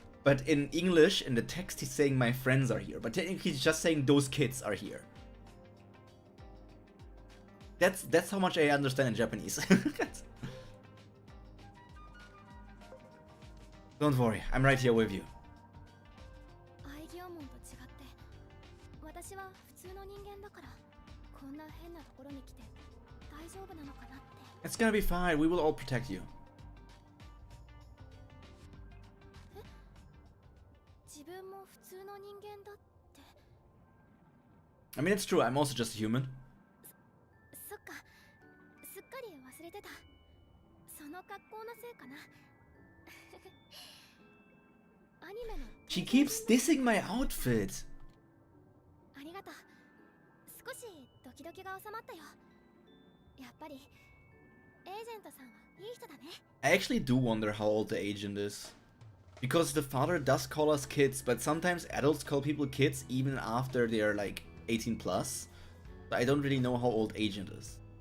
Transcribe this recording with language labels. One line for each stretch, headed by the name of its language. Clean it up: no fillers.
English: But in English, in the text, he's saying my friends are here. But technically, he's just saying those kids are here. That's how much I understand in Japanese. Don't worry, I'm right here with you.
Japanese: アイギョーモンと違って私は普通の人間だからこんな変なところに来て大丈夫なのかなって
English: It's gonna be fine, we will all protect you.
Japanese: 自分も普通の人間だって
English: I mean, it's true, I'm also just a human.
Japanese: そっかすっかり忘れてたその格好のせいかなアニメの
English: She keeps dissing my outfit.
Japanese: ありがとう少しドキドキが収まったよやっぱりエージェントさんはいい人だね
English: I actually do wonder how old the agent is. Because the father does call us kids, but sometimes adults call people kids even after they're like 18 plus. So I don't really know how old agent is.